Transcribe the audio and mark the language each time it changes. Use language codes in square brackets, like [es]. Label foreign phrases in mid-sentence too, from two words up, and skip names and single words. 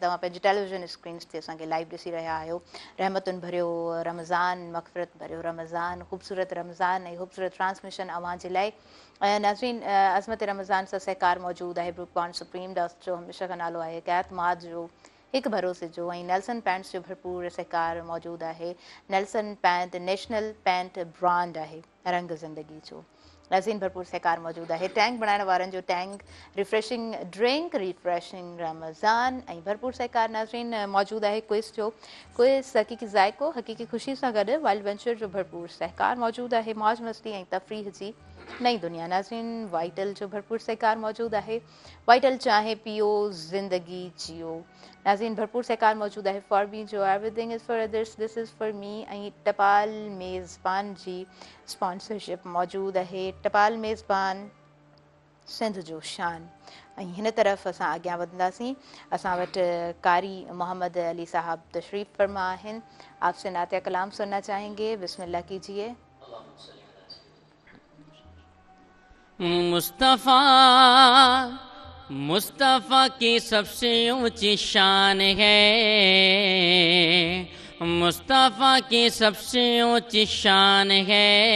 [sd] तव्हां पंहिंजे [en] television screens [sd] ते असांखे लाइव ॾिसी रहिया आहियो। रहमतुनि भरियो रमज़ान, मग़फ़िरत भरियो रमज़ान, ख़ूबसूरत रमज़ान ऐं ख़ूबसूरत ट्रांसमिशन अवां जे लाइ। नाज़रीन अज़मत रमज़ान सां सहकार मौजूदु आहे ब्रुक बॉन्ड सुप्रीम डस्ट जो हमेशह खां नालो आहे, कैतमाद जो हिकु भरोसे जो, ऐं नेल्सन पैंट्स जो भरपूर सहकार मौजूदु आहे। नेल्सन पैंट [en] national paint brand [sd] आहे रंग ज़िंदगी जो। नाज़रीन भरपूर सहकार मौजूदु आहे। टैंक बणाइण वारनि जो टैंक [en] refreshing drink, [sd] रिफ्रेशिंग रमज़ान ऐं भरपूर सहकार नाज़रीन मौजूदु आहे। क्विज़ जो क्विज़ हक़ीक़ी ज़ाइको हक़ीक़ी ख़ुशी सां गॾु वाइल्ड वेंचर जो भरपूर सहकार मौजूदु आहे। मौज मस्ती ऐं तफ़रीह जी नई दुनिया। नाज़रीन वाइटल जो भरपूर सहकार मौजूदु आहे। वाइटल चांहि पीओ ज़िंदगी जियो। नाज़रीन भरपूर सहकार मौजूदु आहे। [en] For me जो everything is for others, this is for me। [sd] ऐं टपाल मेज़बान जी स्पॉन्सरशिप मौजूदु आहे। टपाल मेज़बान सिंध जो शान। ऐं हिन तरफ़ असां अॻियां वधंदासीं। असां वटि कारी मोहम्मद अली साहब तशरीफ़ फरमा आहिनि। [ur] آپ سے نعتیہ کلام سننا چاہیں گے، بسم اللہ کیجیے. مصطفیٰ کی سب سے اونچی شان ہے، مصطفیٰ کی سب سے اونچی شان ہے.